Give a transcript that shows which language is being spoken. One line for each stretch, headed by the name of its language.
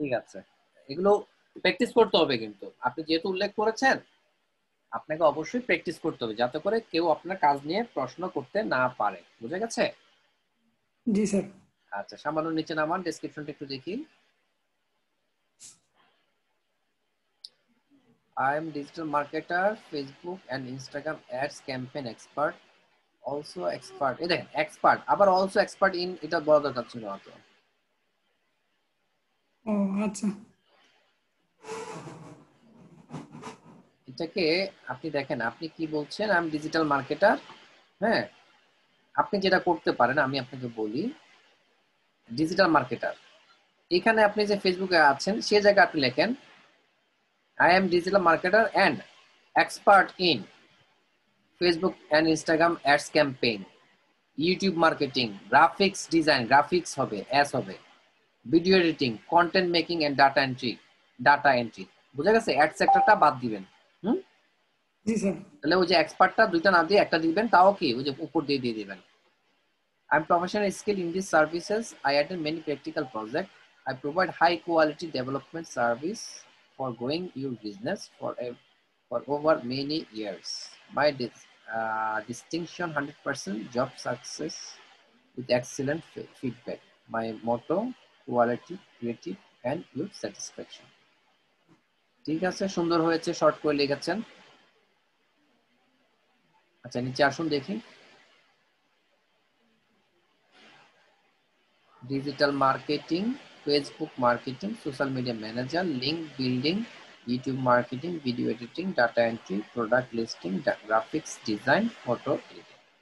Bangla: ঠিক আছে, এগুলো প্র্যাকটিস করতে হবে, কিন্তু আপনি যেহেতু উল্লেখ করেছেন আপনাকে অবশ্যই প্র্যাকটিস করতে হবে যাতে করে কেউ আপনার কাজ নিয়ে প্রশ্ন করতে না পারে। বুঝে গেছে? জি স্যার। আচ্ছা, সামান্য নিচে নামান, ডেসক্রিপশনটা একটু দেখি।
English: I am digital marketer, Facebook and Instagram ads campaign expert, also expert।
Bangla: এই দেখেন এক্সপার্ট, আবার অলসো এক্সপার্ট ইন, এটা বড় দরকার ছিল না তো। ও আচ্ছা। এটাকে আপনি দেখেন, আপনি কি বলছেন, আমি ডিজিটাল মার্কেটার। হ্যাঁ, আপনি যেটা করতে পারেন আমি আপনাকে বলি, ডিজিটাল মার্কেটার এখানে আপনি যে ফেসবুকে আছেন সে জায়গায় আপনি লেখেন
English: I am digital marketer and expert in Facebook and Instagram ads campaign, YouTube marketing, graphics design, graphics হবে, অ্যাস হবে, video editing, content making and data entry.
Bangla: বুঝা গেছে? অ্যাড সেক্টরটা বাদ দিবেন। হুম, জি স্যার। তাহলে ওই যে এক্সপার্টটা দুইটা না দিয়ে একটা দিবেন, তাও কি ওই যে উপর দিয়ে দিয়ে দিবেন।
English: I'm professional skill in these services. I attend many practical projects. I provide high quality development service for growing your business for over many years. My distinction 100% job success with excellent feedback. My motto quality, creative and your satisfaction.
Bangla: ঠিক আছে, সুন্দর হয়েছে, short করে লিখেছেন। আচ্ছা, নিচে আসুন দেখি।
English: Digital marketing, Facebook marketing, social media manager, link building, YouTube marketing, video editing, data entry, product listing, graphics design, photo editing.